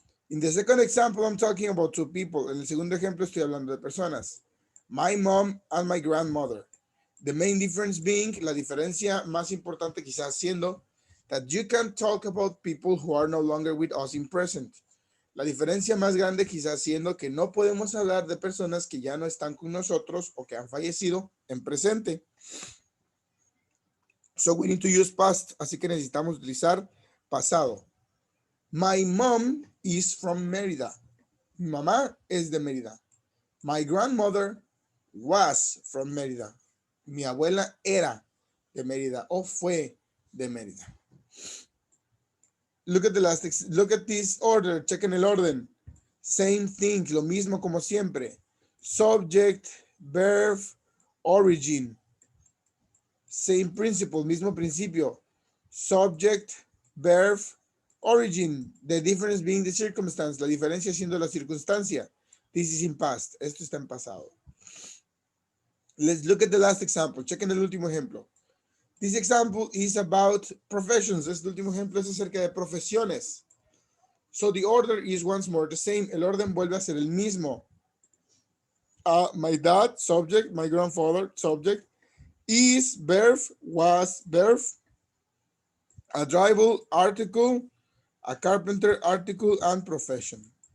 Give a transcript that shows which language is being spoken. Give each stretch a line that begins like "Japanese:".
English: In the second example, I'm talking about 2 people.
Spanish: En el segundo ejemplo estoy hablando de personas.
English: My mom and my grandmother. The main difference being,
Spanish: la diferencia más importante quizás siendo,
English: that you can talk about people who are no longer with us in present.
Spanish: La diferencia más grande quizás siendo que no podemos hablar de personas que ya no están con nosotros o que han fallecido en presente.
English: So we need to use past,
Spanish: así que necesitamos utilizar pasado.
English: My mom is from Mérida.
Spanish: Mi mamá es de Mérida.
English: My grandmother was from Mérida.
Spanish: Mi abuela era de Mérida o fue de Mérida.
English: Look at this order.
Spanish: Chequen el orden.
English: Same thing,
Spanish: lo mismo como siempre.
English: Subject, verb, origin. Same principle,
Spanish: mismo principio.
English: Subject, verb, origin. The difference being the circumstance.
Spanish: La diferencia siendo la circunstancia.
English: This is in past.
Spanish: Esto está en pasado.
English: Let's look at the last example.
Spanish: Chequen el último ejemplo.
English: This example is about professions.
Spanish: Este último ejemplo es acerca de profesiones.
English: So the order is once more the same.
Spanish: El orden vuelve a ser el mismo.
English: My dad, subject. My grandfather, subject. Is, verb. Was, verb. A driver, article. A carpenter, article, and profession.